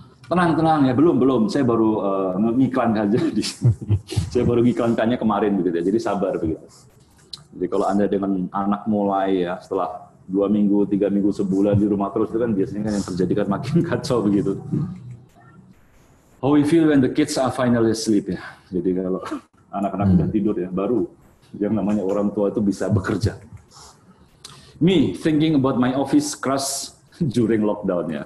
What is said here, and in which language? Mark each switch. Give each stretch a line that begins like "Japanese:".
Indonesian: Tenang ya, belum. Saya baru ngiklan aja. Saya baru ngiklankannya kemarin begitu ya. Jadi sabar begitu. Jadi kalau Anda dengan anak mulai ya setelah 2 minggu, 3 minggu, sebulan di rumah terus itu kan biasanya kan yang terjadi kan makin kacau begitu.
English: How we feel when the kids are finally asleep ya.
Indonesian: Jadi kalau anak-anak sudah tidur ya, baru yang namanya orang tua itu bisa bekerja.
English: Me thinking about my office crush during lockdown ya.